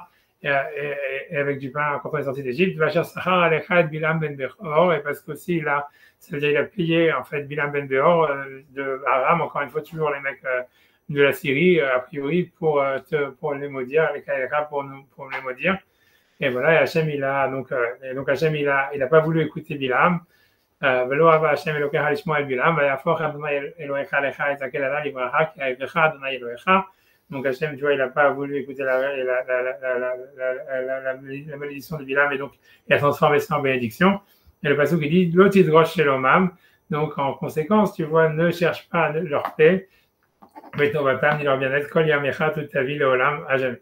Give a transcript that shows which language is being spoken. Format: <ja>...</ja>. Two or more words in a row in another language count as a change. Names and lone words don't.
<fr>Et avec du pain quand on est sorti d'Égypte,</fr> <he>Vachar Sachar Alechad Bilam Ben Beor,</he> <fr>et parce qu'aussi ça veut dire il a payé en fait Bilam Ben Beor de Aram, encore une fois toujours les mecs de la Syrie a priori pour les maudire, avec Alechad pour les maudire. Et voilà, et Hachem il a donc Hachem il a pas voulu écouter Bilam.</fr> <he>ולא אהב השם אלוקיך לשמוע את בלעם ויהפוך אדוני אלוהיך לך את הקללה לברכה כי אהבך אדוני אלוהיך.</he> <fr>Donc Hachem, tu vois, il n'a pas voulu écouter la malédiction de Bilam et donc il a transformé ça en bénédiction. Et le passage qui dit</fr> <he>Lotidrosh Shelomam,</he> <fr>donc en conséquence, tu vois, ne cherche pas leur paix, mais ton vatam ni leur bien-être,</fr> <he>Kol Yamecha</he> <fr>toute ta vie, le Olam, à jamais.</fr>